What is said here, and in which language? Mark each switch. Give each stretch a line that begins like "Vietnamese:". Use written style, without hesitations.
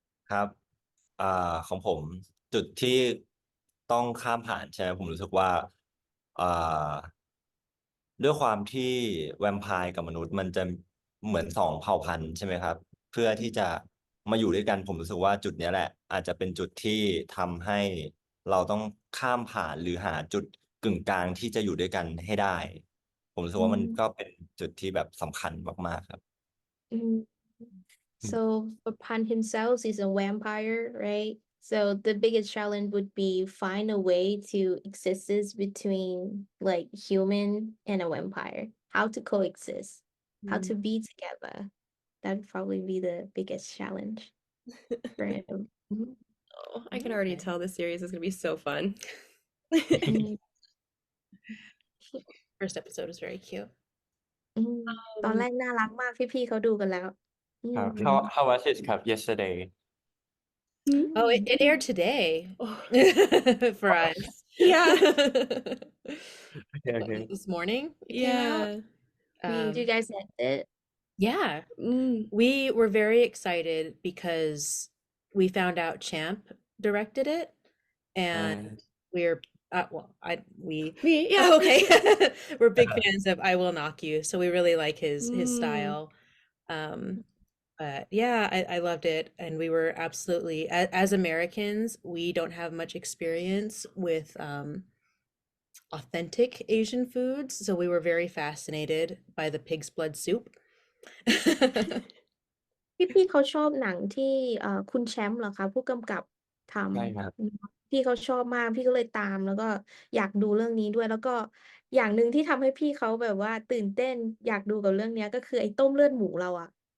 Thai: ครับของผมจุดที่ต้องข้ามผ่านใช่ไหมผมรู้สึกว่าอ่าด้วยความที่แวมไพร์กับมนุษย์มันจะเหมือนสองเผ่าพันธุ์ใช่ไหมครับเพื่อที่จะมาอยู่ด้วยกันผมรู้สึกว่าจุดเนี้ยแหละอาจจะเป็นจุดที่ทำให้เราต้องข้ามผ่านหรือหาจุดกึ่งกลางที่จะอยู่ด้วยกันให้ได้ผมรู้สึกว่ามันก็เป็นจุดที่แบบสำคัญมากๆครับ Mm.
English: So for Pan himself is a vampire, right? So the biggest challenge would be find a way to exist between like human and a vampire. How to coexist, how to be together. That would probably be the biggest challenge for him. Mhm. Oh, I can already Okay. tell this series is going to be so fun. Mm, First episode is very cute.
Thai: อืมตอนแรกน่ารักมากพี่ๆเขาดูกันแล้ว อื ครับ ม
English: how was it ครับ yesterday Oh, it aired today Oh, for us. yeah. okay okay This morning it came out. Yeah. You guys liked it? Yeah, Mm. we were very excited because we found out Champ directed it, and we're well, Me, yeah. oh, okay. We're big fans of I Will Knock You, so we really like his Mm. style. But yeah, I loved it, and we were absolutely as Americans, we don't have much experience with authentic Asian foods, so we were very fascinated by the pig's blood soup.
Thai: พี่เขาชอบหนังที่คุณแชมป์เหรอคะผู้กำกับท ใช่ครับ ำพี่เขาชอบมากพี่ก็เลยตามแล้วก็อยากดูเรื่องนี้ด้วยแล้วก็อย่างหนึ่งที่ทำให้พี่เขาแบบว่าตื่นเต้นอยากดูกับเรื่องเนี้ยก็คือไอ้ต้มเลือดหมูเราอะ